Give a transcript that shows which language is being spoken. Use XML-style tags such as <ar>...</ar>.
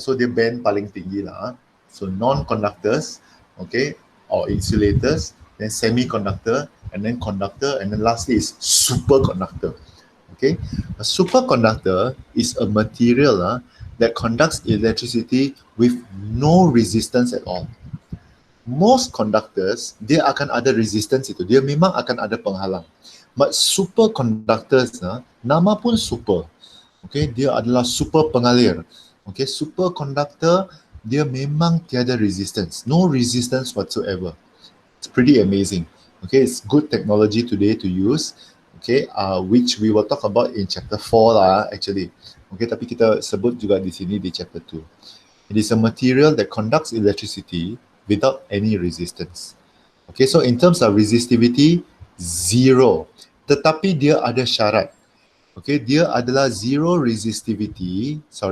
<en>So</en> <ms>dia band paling tinggi lah.</ms> <en>So non-conductors, okay, or insulators, then semiconductor, and then conductor, and then lastly is superconductor. Okay, a superconductor is a material that conducts electricity with no resistance at all.</en> <ms>Most conductors, dia akan ada resistance itu. Dia memang akan ada penghalang.</ms> <en>But superconductors,</en> <ms>nama pun super. Okay, dia adalah super pengalir. Okay, superconductor, dia memang tiada resistance.</ms> <en>No resistance whatsoever. It's pretty amazing. Okay, it's good technology today to use. Okay, which we will talk about in chapter 4 lah actually. Okay,</en> <ms>tapi kita sebut juga di sini di chapter 2.</ms> <en>It is a material that conducts electricity without any resistance. Okay, so in terms of resistivity, zero.</en> <ms>Tetapi dia ada syarat.</ms> <en>Okay, dia adalah zero resistivity.</en>